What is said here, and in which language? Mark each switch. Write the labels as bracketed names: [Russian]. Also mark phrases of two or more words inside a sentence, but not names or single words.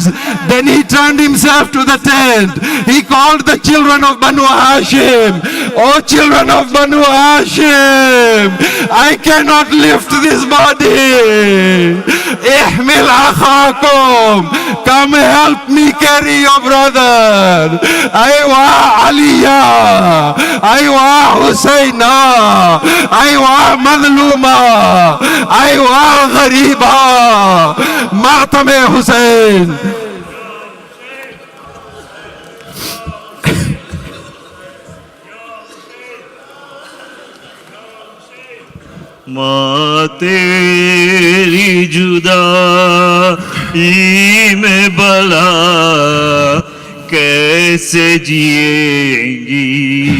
[English] Then he turned himself to the tent. He called the children of Banu Hashim. Oh children of Banu Hashim, I cannot lift this body. [Arabic] احمل أخاكم. [English] Come help me carry your brother. [Arabic] أيوا عليا. أيوا حسينا. أيوا مظلوما. أيوا غريبا. [Urdu] ماتمِ حسین. ماں تیری جدائی میں بھلا کیسے جئیں گی